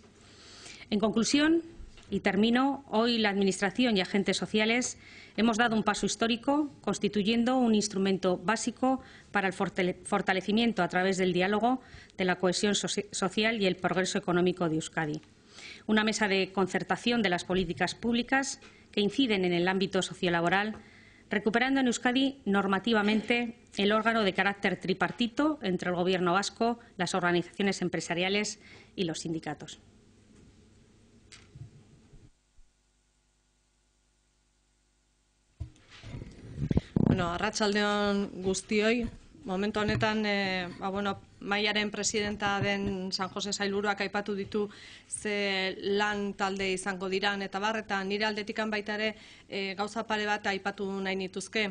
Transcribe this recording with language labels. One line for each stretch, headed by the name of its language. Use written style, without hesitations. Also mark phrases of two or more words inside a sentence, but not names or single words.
Spanish: En conclusión, y termino, hoy la Administración y agentes sociales hemos dado un paso histórico, constituyendo un instrumento básico para el fortalecimiento a través del diálogo de la cohesión social y el progreso económico de Euskadi. Una mesa de concertación de las políticas públicas que inciden en el ámbito sociolaboral, recuperando en Euskadi normativamente el órgano de carácter tripartito entre el Gobierno vasco, las organizaciones empresariales y los sindicatos.
Basque: Bueno, arratsaldeon guztioi, momentu honetan mailaren presidenta den San Jose sailburuak aipatu ditu ze lan talde izango diran eta bar, eta nire aldetikan baita ere gauza pare bat aipatu nahi nituzke.